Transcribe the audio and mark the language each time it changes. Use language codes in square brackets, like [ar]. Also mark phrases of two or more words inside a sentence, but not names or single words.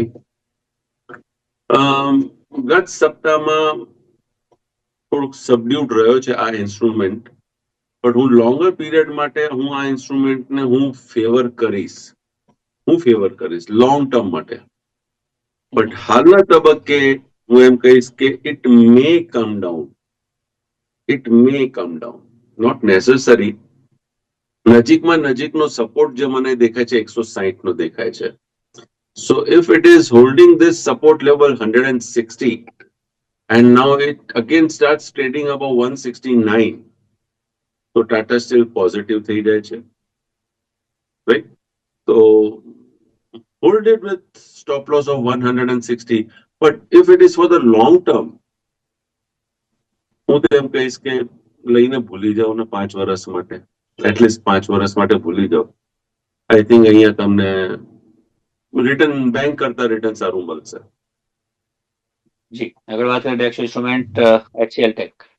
[gu] ગત સપ્તાહમાં થોડુંક સબડ્યુડ રહ્યો છે આ ઇન્સ્ટ્રુમેન્ટ, પણ હું [en] longer period [gu] માટે હું આ ઇન્સ્ટ્રુમેન્ટને હું ફેવર કરીશ [en] long term [gu] માટે. બટ હાલના તબક્કે હું એમ કહીશ કે [en] it may come down, not necessary. [gu] નજીકનો સપોર્ટ જે મને દેખાય છે 160 નો દેખાય છે. [en] So if it is holding this support level 160 and now it again starts trading above 169, so Tata Steel positive [gu] થઈ જાય છે, [en] right? So hold it with stop loss of 160, but if it is for the long term, [gu] હું તો એમ કહીશ કે લઈને ભૂલી જાઓ ને 5 વર્ષ માટે, એટલીસ્ટ 5 વર્ષ માટે ભૂલી જાઓ. [en] I think [gu] અહીંયા તમને રિટર્ન બેંક કરતા રિટર્ન સારું મળશે. જી, આગળ વાત કરીએ [en] next instrument [gu] HCL ટેક.